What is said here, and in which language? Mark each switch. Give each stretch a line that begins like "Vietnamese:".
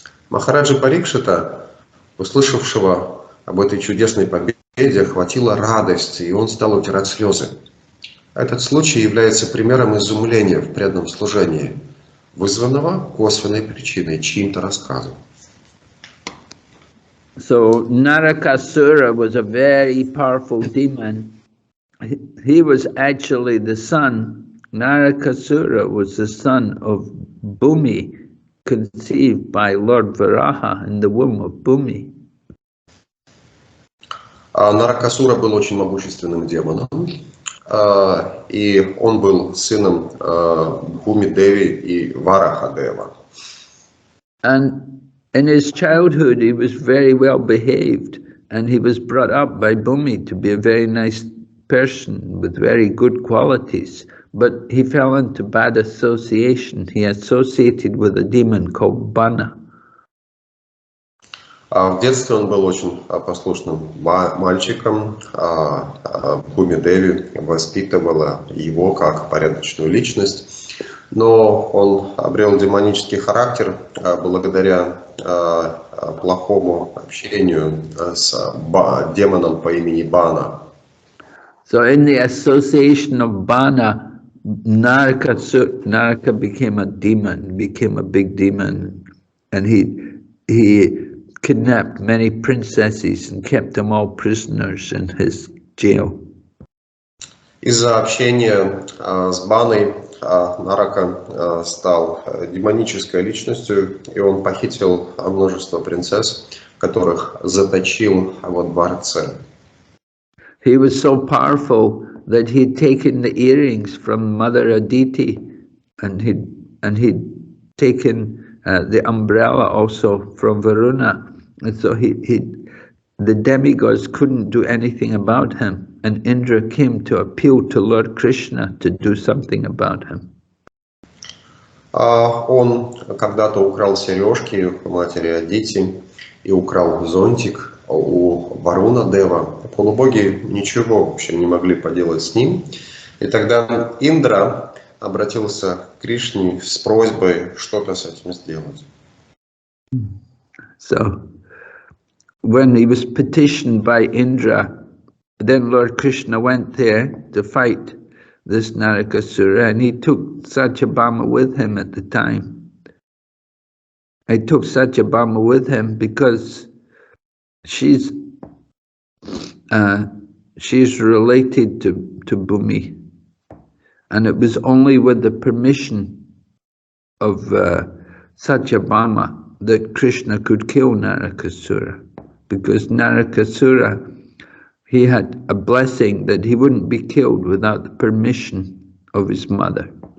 Russian: Махараджа Парикшита, услышавшего об этой чудесной победе, охватила радость, и он стал утирать слезы. Этот случай является примером изумления в преданном служении, вызванного косвенной причиной, чьим-то рассказом.
English: So Narakasura was a very powerful demon. He was actually the son. Narakasura was the son of Bhumi, conceived by Lord Varaha in the womb of Bhumi.
Russian: Наракасура был очень могущественным демоном, и он был сыном Бхуми Деви и Вараха Дева.
English: And in his childhood, he was very well behaved, and he was brought up by Bhumi to be a very nice person with very good qualities. But he fell into bad association. He associated with a demon called Bana.
Russian: В детстве он был очень послушным мальчиком. Бхуми Деви воспитывала его как порядочную личность, но он обрел демонический характер благодаря плохому общению с демоном по имени Бана.
English: So in the association of Bana, Naraka became a demon, became a big demon, and he kidnapped many princesses and kept them all prisoners in his jail.
Russian: Из-за общения с Баной Нарака стал демонической личностью, и он похитил множество принцесс, которых заточил во дворце.
English: He was so powerful that he'd taken the earrings from Mother Aditi, and he'd taken the umbrella also from Varuna, and so the demigods couldn't do anything about him, and Indra came to appeal to Lord Krishna to do something about him.
Russian: Он когда-то украл сережки у матери Адити и украл зонтик у Варуна Дева. Полубоги ничего, в общем, не могли поделать с ним. И тогда Индра обратился к Кришне с просьбой что-то с этим сделать.
English: So, when he was petitioned by Indra, then Lord Krishna went there to fight this Narakasura, and he took Satyabhama with him at the time. I took Satyabhama with him because she's related to Bhumi, and it was only with the permission of Satyabhama that Krishna could kill Narakasura, because Narakasura, he had a blessing that he wouldn't be killed without the permission of his mother.